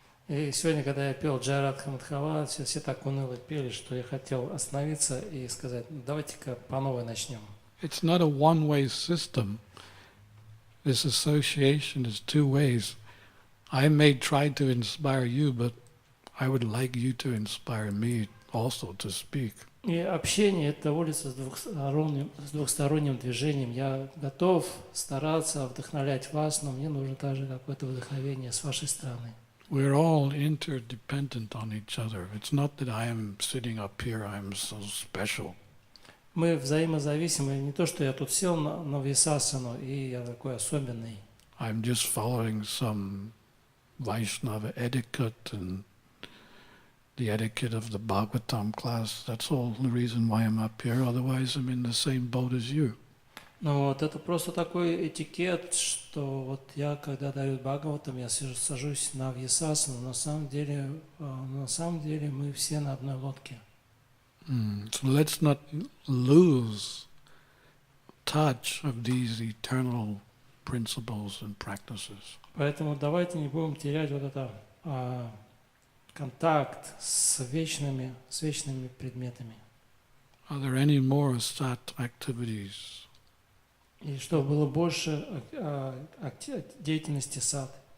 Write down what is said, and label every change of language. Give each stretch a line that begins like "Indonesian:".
Russian: И сегодня, когда я пел Джайрадха Мадхава, все так уныло пели, что я хотел остановиться и сказать: давайте-ка по новой начнем.
English: It's not a one-way system. this association is two ways. I may try to inspire you, but I would like you to inspire me also to speak.
Russian: И общение – это улица с двухсторонним движением. Я готов стараться вдохновлять вас, но мне нужно также какое-то вдохновение с вашей стороны.
English: We're all interdependent on each other. It's not that I am sitting up here, I'm so special.
Russian: Мы взаимозависимы. Не то, что я тут сел на висасану, и я такой особенный.
English: I'm just following some Vaishnava etiquette and the etiquette of the Bhagavatam class. That's all the reason why I'm up here. Otherwise, I'm in the same boat as you.
Russian: Ну вот это просто такой этикет, что вот я, когда дают Бхагаватам, я сажусь на вьясасану, на самом деле мы все на одной лодке.
English: So let's not lose touch of these eternal principles and practices.
Russian: Поэтому давайте не будем терять вот это контакт с вечными предметами.
English: Are there any more sat activities?
Russian: И чтобы было больше деятельности сад.